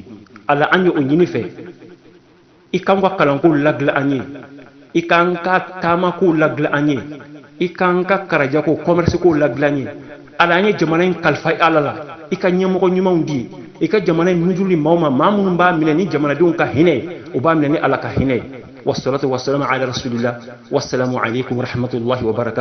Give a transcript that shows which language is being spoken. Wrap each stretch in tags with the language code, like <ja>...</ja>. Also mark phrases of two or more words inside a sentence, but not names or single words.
<bm>ala an ye o ɲini fɛ i k'an ka kalanko ladilan an ye, i k'an ka taamako ladilan an ye, i k'an ka karajako commerce ko ladilan an ye. ala an ye jamana in kalifa ala la, i ka ɲɛmɔgɔ ɲumanw di, i ka jamana in nujuruli maaw ma, maa minnu b'a minɛ ni jamanadenw ka hinɛ, u b'a minɛ ni ala ka hinɛ.</bm> <ar>والصلاة والسلام على رسول الله، والسلام عليكم ورحمة الله وبركاته.</ar>